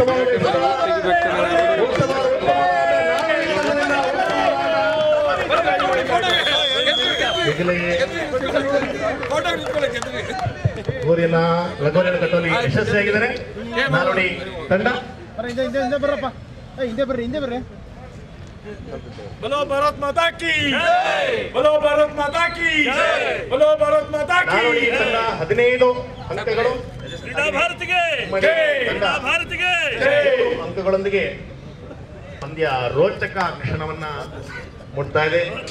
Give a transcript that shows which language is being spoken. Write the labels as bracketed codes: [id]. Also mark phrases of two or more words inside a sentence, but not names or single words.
[kn] ಗೋರಿಯನ್ನ ಲಗೋರಿಯನ್ನು ಕಟ್ಟುವಲ್ಲಿ ಯಶಸ್ವಿಯಾಗಿದ್ದಾರೆ ನಾಲ್ವಡಿ ತಂಡ. ಹಿಂದೆ ಬರ್ರಪ್ಪ, ಹಿಂದೆ ಬರ್ರಿ, ಹಿಂದೆ ಬರ್ರಿ. [hi] बोलो भारत माता की जय, बोलो भारत माता की जय, बोलो भारत माता की [kn] ನಾಲ್ವಡಿ ತಂಡ 15 ಅಂಕಗಳು. ಕ್ರೀಡಾ ಭಾರತಿಗೆ ತಂಡ ಭಾರತಿಗೆ 15 ಅಂಕಗಳೊಂದಿಗೆ ಪಂದ್ಯ ರೋಚಕ ಕ್ಷಣವನ್ನ ಮುಟ್ತಾ ಇದೆ.